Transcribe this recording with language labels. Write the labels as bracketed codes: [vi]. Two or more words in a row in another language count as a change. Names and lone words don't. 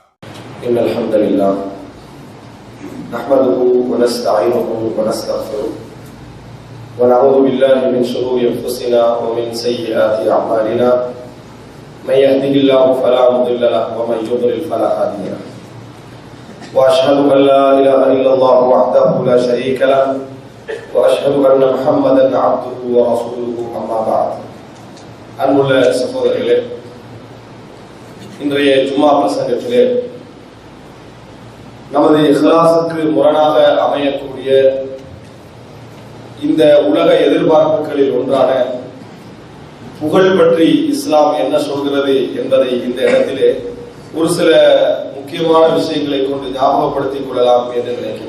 [ar] إن الحمد لله نحمده ونستعينه ونستغفره ونعوذ بالله من شرور أنفسنا ومن سيئات أعمالنا. من يهده الله فلا مضل له ومن يضلل فلا هادي له. وأشهد أن لا إله إلا الله وحده لا شريك له وأشهد أن محمدا عبده ورسوله. أما بعد. [ta] அன்புள்ள சகோதரர்களே, இன்றைய ஜும்மா பிரசங்கத்திலே நமது இஹ்லாஸுக்கு முரணாக அமையக்கூடிய இந்த உலக எதிர்பார்ப்புகளில் ஒன்றான புகழ் பற்றி இஸ்லாம் என்ன சொல்கிறது என்பதை இந்த இடத்திலே ஒரு சில முக்கியமான விஷயங்களை கொண்டு ஞாபகப்படுத்திக் கொள்ளலாம் என்று நினைக்கின்றேன்.